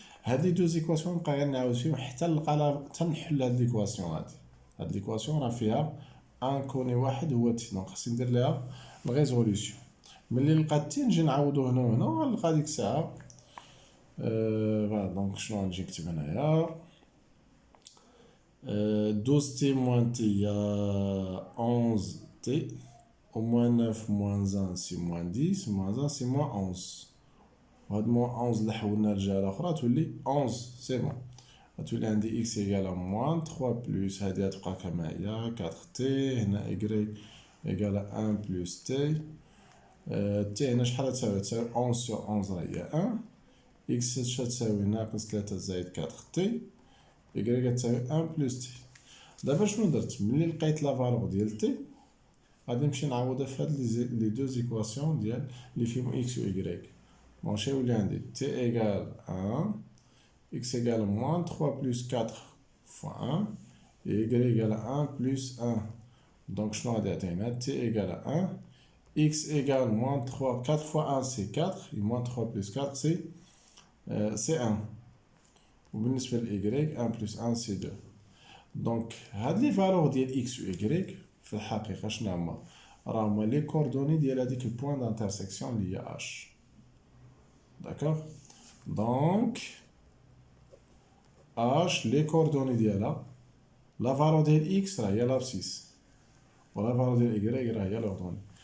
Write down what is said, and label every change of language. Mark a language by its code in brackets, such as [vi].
[ar] هاد لي دو زيكواسيون نبقى غير نعاود فيهم حتى نلقى حتى نحل هاد ليكواسيون هادي. هاد ليكواسيون راه فيها ان كوني واحد هو تي، دونك خاصني ندير ليها الريزوليسيون. ملي نلقى تي نجي نعاودو هنا وهنا، ونلقى ديك الساعه فوالا. دونك شنو غنجي نكتب هنايا؟ [fr] 12 t moins t il y a 11 t, au moins 9 moins 1 c'est moins 10, moins 1 c'est moins 11. [ar] وهاد moins 11 اللي حولنا لجهة الأخرى تولي 11. سي بون، غتولي عندي [fr] x égale à moins 3 [ar] بلس هادي غتبقى كما هي 4 t، هنا [fr] y égale à 1 [ar] بلس t. t هنا شحال تساوي؟ تساوي 11 sur 11 راه هي 1. x تساوي ناقص 3 زائد 4 t، y تساوي 1 بلس تي. دابا شنو درت؟ ملي لقيت لا فالور ديال تي غادي نمشي نعوضها في هاد لي دو زيكواسيون ديال اللي فيهم اكس و ايكغيك. دونك شنو يولي عندي؟ تي ايكال 1، اكس ايكال موان 3 بلس 4 فوا 1، [fr] et y égale à 1 plus 1. Donc [ar] شنو غادي يعطينا؟ [fr] t égale à 1، x égale moins 3، 4 fois 1 c'est 4، et moins 3 plus 4 c'est 1. [ar] وبالنسبة ل y 1 plus 1 c'est 2. دونك هاد لي فالور ديال x و y في الحقيقة شنو هما؟ راه هما لي كوردوني ديال هاديك البوان دانترسيكسيون اللي هي h. داكوغ؟ دونك h لي كوردوني ديالها، لا فالور ديال x راه هي لابسيس، ولا فالور ديال y راه هي لوردوني.